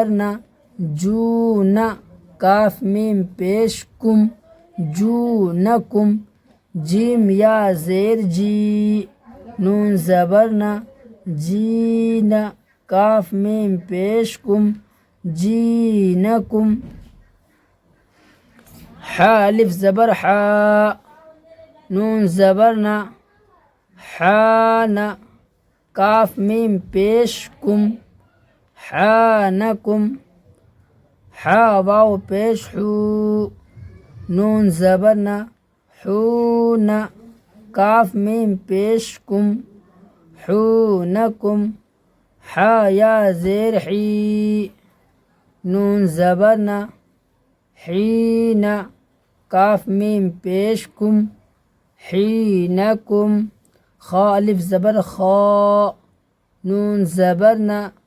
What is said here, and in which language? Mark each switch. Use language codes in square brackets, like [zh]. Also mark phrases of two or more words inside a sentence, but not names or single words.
[ur] نا جونا کاف میم پیش کم جونکم جیم یا زیر جی نون زبر نا جینا کاف میم پیش کم جینکم حا الف زبر حا نون زبر نا حانا کاف میم پیش کم حانکم حا واو پیش حو نون زبر نا حونا کاف میم پیش کم حونکم حا یا زیر حی نون زبر نا حینا کاف میم پیش کم حینکم خا الف زبر خا نون زبر نا